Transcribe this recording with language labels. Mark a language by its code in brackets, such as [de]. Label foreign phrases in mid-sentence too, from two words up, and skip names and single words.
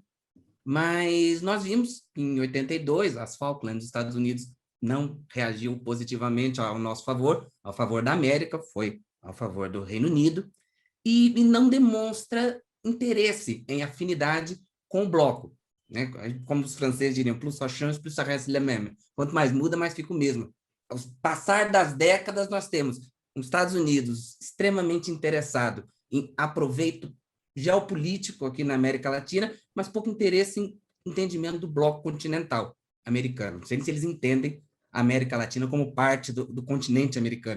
[pt] Mas nós vimos que em 82, as Falklands, os Estados Unidos não reagiu positivamente ao nosso favor, ao favor da América, foi ao favor do Reino Unido, e não demonstra interesse em afinidade com o bloco, né? Como os franceses diriam, [fr] plus ça change, plus ça reste le même. [pt] Quanto mais muda, mais fica o mesmo. Ao passar das décadas, nós temos os Estados Unidos extremamente interessado em aproveito geopolítico aqui na América Latina, mas pouco interesse em entendimento do bloco continental americano. Não sei se eles entendem a América Latina como parte do continente americano.